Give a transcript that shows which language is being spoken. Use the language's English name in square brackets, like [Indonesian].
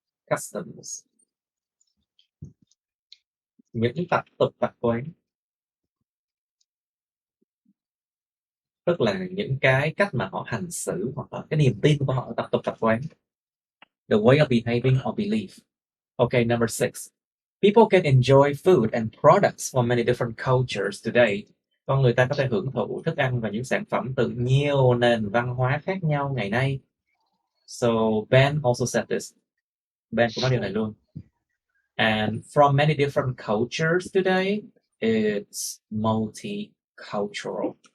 [English] Customs. [Vietnamese] Những tập quán. Tức là những cái cách mà họ hành xử hoặc là cái niềm tin của họ, tập quán. [English] The way of behaving or belief. Okay, number 6. People can enjoy food and products from many different cultures today. [Vietnamese] Con người ta có thể hưởng thụ thức ăn và những sản phẩm từ nhiều nền văn hóa khác nhau ngày nay. [English] So Ben also said this. [Vietnamese] Ben cũng nói điều này luôn. [English] And from many different cultures today, it's multicultural.